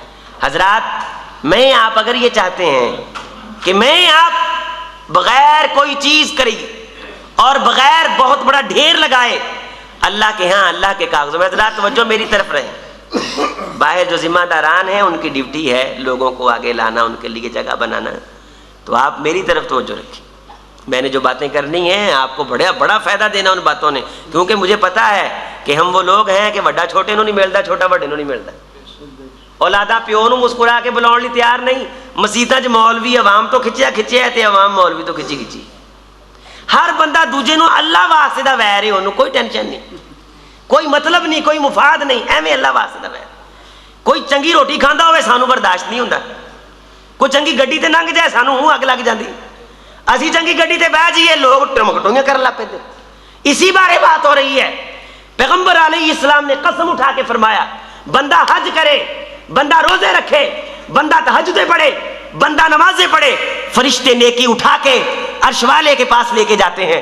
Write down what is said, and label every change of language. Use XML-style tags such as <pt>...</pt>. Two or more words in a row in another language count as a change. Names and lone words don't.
<ur>حضرات میں آپ اگر یہ چاہتے ہیں کہ میں آپ بغیر کوئی چیز کری اور بغیر بہت بڑا ڈھیر لگائے اللہ کے ہاں اللہ کے کاغذوں میں، حضرات توجہ میری طرف رہیں. باہر جو ذمہ داران ہیں ان کی ڈیوٹی ہے لوگوں کو آگے لانا، ان کے لیے جگہ بنانا، تو آپ میری طرف توجہ رکھیں. میں نے جو باتیں کرنی ہیں آپ کو بڑا فائدہ دینا ان باتوں نے، کیونکہ مجھے پتا ہے کہ ہم وہ لوگ ہیں کہ</ur> <pa>وڈا چھوٹے نوں نہیں ملتا، چھوٹا وڈے نوں نہیں ملتا. اولادا پیو نوں مسکرا کے بلاؤ لی تیار نہیں. مسیتاں چ مولوی عوام تو کھچیا ہے تے عوام مولوی تو کھچی. ہر بندہ دوجے نوں اللہ واسطے دا ویر ہے، انہوں کوئی ٹینشن نہیں، کوئی مطلب نہیں، کوئی مفاد نہیں، ایویں اللہ واسطے دا ویر. کوئی چنگی روٹی کھاندا ہوئے سانوں برداشت نہیں ہوندا، کوئی چنگی گڈی تے لنਘ جائے سانوں ہوں اگ لگ جاندی، اسی چنگی گڈی تے بیٹھ جائیے لوگ ٹمکٹویاں کرن لگ پیندے.</pa> <ur>اسی بارے بات ہو رہی ہے. پیغمبر</ur> <ar>علیہ السلام</ar> <ur>نے قسم اٹھا کے فرمایا بندہ حج کرے، بندہ روزے رکھے، بندہ تہجدیں پڑھے، بندہ نمازیں پڑھے، فرشتے نیکی اٹھا کے عرش والے کے پاس لے کے جاتے ہیں.</ur>